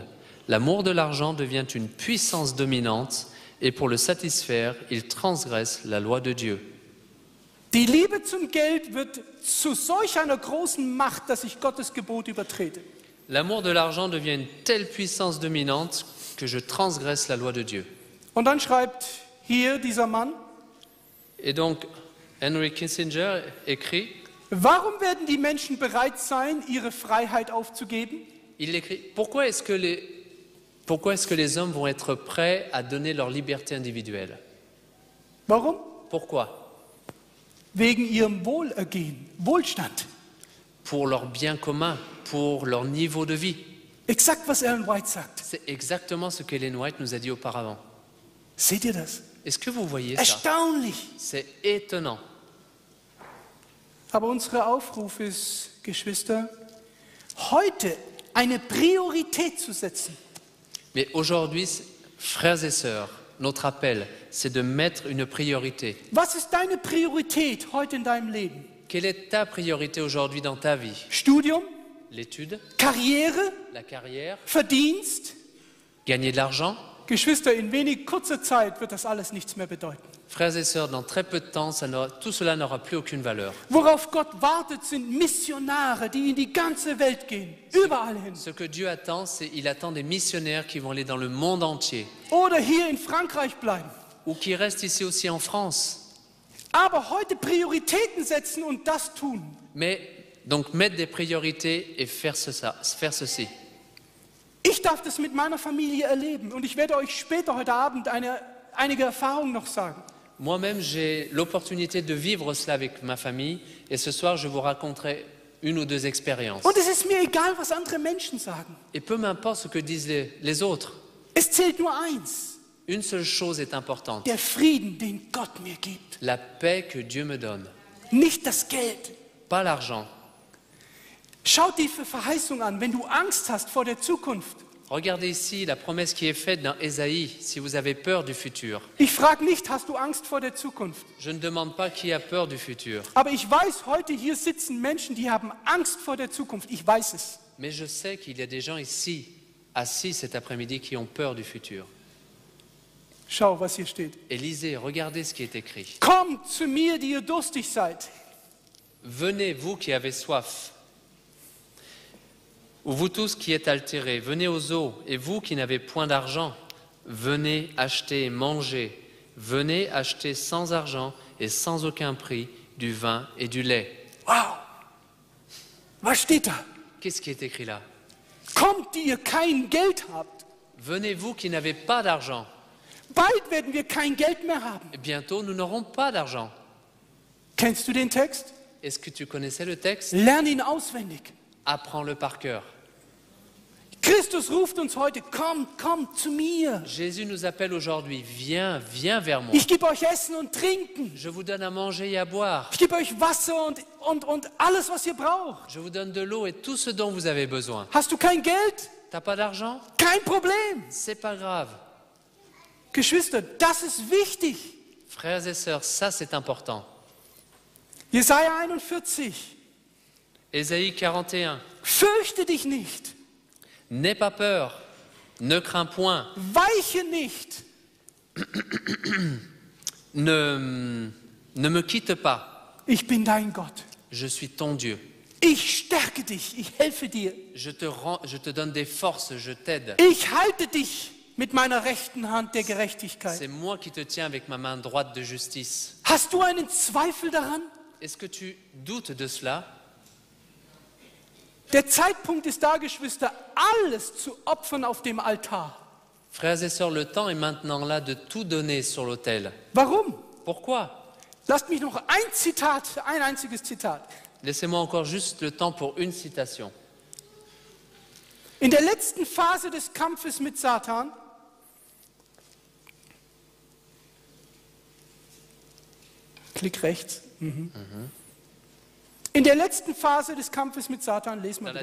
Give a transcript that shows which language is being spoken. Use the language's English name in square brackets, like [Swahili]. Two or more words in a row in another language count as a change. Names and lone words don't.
[French] L'amour de l'argent devient une puissance dominante et pour le satisfaire, ils transgressent la loi de Dieu. [German] die Liebe zum Geld wird zu solch einer großen Macht, dass ich Gottes Gebot übertrete. [French] L'amour de l'argent devient une telle puissance dominante que je transgresse la loi de Dieu. [German] Und dann schreibt hier dieser Mann, [French] Et donc, Henry Kissinger écrit, [German] warum werden die Menschen bereit sein, ihre Freiheit aufzugeben? [French] il écrit, pourquoi est-ce que les hommes vont être prêts à donner leur liberté individuelle? [German] Warum? [French] Pourquoi? [German] Wegen ihrem Wohlergehen, Wohlstand. [French] Pour leur bien commun, pour leur niveau de vie. [German] Exakt, was Ellen White sagt. [French] C'est exactement ce qu'Ellen White nous a dit auparavant. [German] Seht ihr das? [French] Est-ce que vous voyez ça? [German] Erstaunlich. [French] C'est étonnant. [German] Aber unser Aufruf ist, Geschwister, heute eine Priorität zu setzen. [French] Mais aujourd'hui, frères et sœurs, notre appel, c'est de mettre une priorité. [German] Was ist deine Priorität heute in deinem Leben? [French] Quelle est ta priorité aujourd'hui dans ta vie? [German] Studium, [French] L'étude, [German] Karriere, [French] la carrière, [German] Verdienst? [French] gagner de l'argent? [German] Geschwister, in wenig kurzer Zeit wird das alles nichts mehr bedeuten. [French] Frères et sœurs, dans très peu de temps, tout cela n'aura plus aucune valeur. [German] Worauf Gott wartet, sind Missionare, die in die ganze Welt gehen, überall hin. [French] Ce que Dieu attend, c'est qu'il attend des missionnaires qui vont aller dans le monde entier [German] Oder hier in Frankreich bleiben. [French] ou qui restent ici aussi en France. [German] Aber heute Prioritäten setzen und das tun. [French] Mais donc mettre des priorités et faire ceci. [German] Ich darf das mit meiner Familie erleben und ich werde euch später heute Abend einige Erfahrungen noch sagen. [French] Moi-même, j'ai l'opportunité de vivre cela avec ma famille et ce soir, je vous raconterai une ou deux expériences. [German] Und es ist mir egal, was andere Menschen sagen. [French] Et peu m'importe ce que disent les autres. [German] Es zählt nur eins. [French] Une seule chose est importante. [German] Der Frieden, den Gott mir gibt. [French] La paix que Dieu me donne. [German] Nicht das Geld. [French] Pas l'argent. [German] Schau die Verheißung an, wenn du Angst hast vor der Zukunft. [French] Regardez ici la promesse qui est faite dans Ésaïe, si vous avez peur du futur. [German] Ich frage nicht, hast du Angst vor der Zukunft? [French] Je ne demande pas qui a peur du futur. [German] Aber ich weiß, heute hier sitzen Menschen, die haben Angst vor der Zukunft. Ich weiß es. [French] Mais je sais qu'il y a des gens ici, assis cet après-midi, qui ont peur du futur. [German] Schau, was hier steht. [French] Et lisez, regardez ce qui est écrit. [German] Kommt zu mir, die ihr durstig seid. [French] Venez, vous qui avez soif, ou vous tous qui êtes altérés, venez aux eaux, et vous qui n'avez point d'argent, venez acheter et manger, venez acheter sans argent et sans aucun prix du vin et du lait. [German] Wow! Was steht da? [French] Qu'est-ce qui est écrit là? [German] Kommt, die ihr kein Geld habt. [French] Venez, vous qui n'avez pas d'argent. [German] Bald werden wir kein Geld mehr haben. [French] Bientôt, nous n'aurons pas d'argent. [German] Kennst du den Text? [French] Est-ce que tu connaissais le texte? [German] Lern ihn auswendig. [French] Apprends-le par cœur. [German] Christus ruft uns heute, kommt zu mir. [French] Jésus nous appelle aujourd'hui, viens vers moi. [German] Ich gebe euch Essen und Trinken. [French] Je vous donne à manger et à boire. [German] Ich gebe euch Wasser und alles, was ihr braucht. [French] Je vous donne de l'eau et tout ce dont vous avez besoin. [German] Hast du kein Geld? [French] T'as pas d'argent? [German] Kein Problem. [French] C'est pas grave. [German] Geschwister, das ist wichtig. [French] Frères et sœurs, ça c'est important. [German] Jesaja 41. [French] Ésaïe 41. [German] Fürchte dich nicht. [French] N'aie pas peur, ne crains point, [German] Weiche nicht. [French] ne me quitte pas, [German] Ich bin dein Gott. [French] je suis ton Dieu. [German] Ich stärke dich. Ich helfe dir. [French] Je te donne des forces, je t'aide. [German] Ich halte dich mit meiner rechten Hand der Gerechtigkeit. [French] C'est moi qui te tiens avec ma main droite de justice. [German] Hast du einen Zweifel daran? [French] Est-ce que tu doutes de cela? [German] Der Zeitpunkt ist da, Geschwister, alles zu opfern auf dem Altar. [French] Frères et sœurs, le temps est maintenant là de tout donner sur l'autel. [German] Warum? [French] Pourquoi? [German] Lasst mich noch ein einziges Zitat. [French] Laissez-moi encore juste le temps pour une citation. [German] In der letzten Phase des Kampfes mit Satan Klick rechts. In der letzten Phase des Kampfes mit Satan, lesen wir